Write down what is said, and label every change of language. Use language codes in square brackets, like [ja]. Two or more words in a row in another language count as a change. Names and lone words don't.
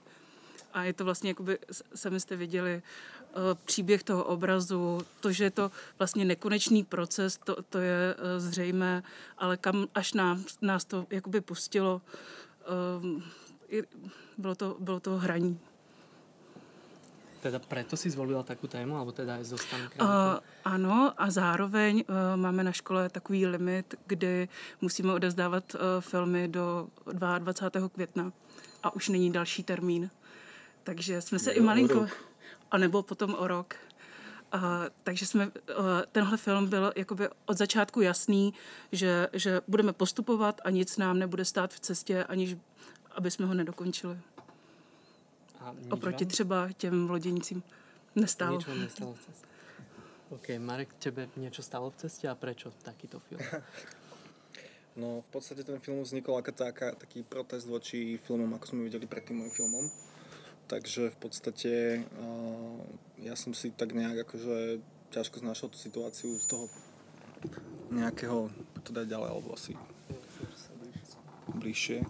[cs] A je to vlastně, jakoby sami jste viděli, příběh toho obrazu, to, že je to vlastně nekonečný proces, to je zřejmé, ale kam až nás to jakoby pustilo, bylo to hraní. [sk] Teda preto si zvolila takú tému, alebo teda aj zostanú? [cs] Ano, a zároveň máme na škole takový limit, kdy musíme odevzdávat filmy do 22. května a už není další termín. Takže jsme se i malinko... A nebo potom o rok. Takže tenhle film byl jakoby od začátku jasný, že budeme postupovat a nic nám nebude stát v cestě, aniž aby jsme ho nedokončili. Oproti třeba těm v loděnicím nestálo. [sk] Nič vám nestalo v ceste. OK, Marek, tebe niečo stalo v ceste a prečo takýto film? No, v podstate ten film vznikol ako taký protest voči filmom, ako sme videli pred tým môjim filmom. Takže v podstate ja som si tak nejak akože ťažko znášal tú situáciu z toho nejakého, to dať ďalej, alebo asi bližšie.